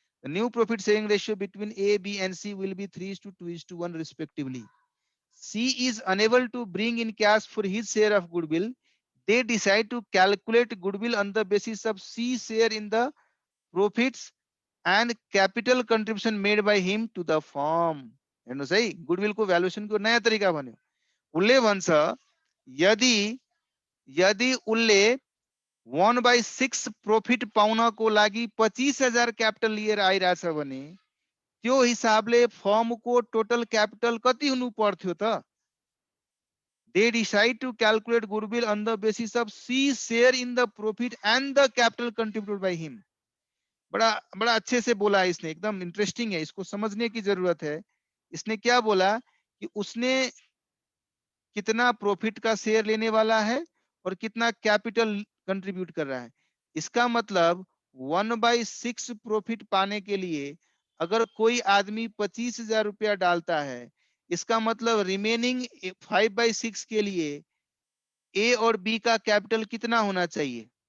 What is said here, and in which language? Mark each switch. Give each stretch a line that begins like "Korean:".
English: The new profit sharing ratio between A, B, and C will be 3:2:1 respectively. C is unable to bring in cash for his share of goodwill. They decide to calculate goodwill on the basis of C's share in the profits and capital contribution made by him to the firm.
Nepali: हेर्नुस् है, goodwill को valuation को नयाँ तरिका भन्यो। उसले भन्छ यदि उसले 1/6 प्रॉफिट पाउनको लागि 25,000 क्यापिटल लिएर आइराछ भने त्यो हिसाबले फर्म को टोटल क्यापिटल कति हुनु पर्थ्यो त?
English: They decide to calculate goodwill on the basis of C's share in the profit and the capital contributed by him.
Hindi: बड़ा अच्छे से बोला है इसने, एकदम इंटरेस्टिंग है, इसको समझने की जरूरत है। इसने क्या बोला कि उसने कितना प्रॉफिट का शेयर लेने वाला है और कितना कैपिटल कंट्रीब्यूट कर रहा है। इसका मतलब 1/6 प्रॉफिट पाने के लिए अगर कोई आदमी 25,000 रुपया डालता है, इसका मतलब रिमेनिंग 5/6 के लिए ए और बी का कैपिटल कितना होना चाहिए?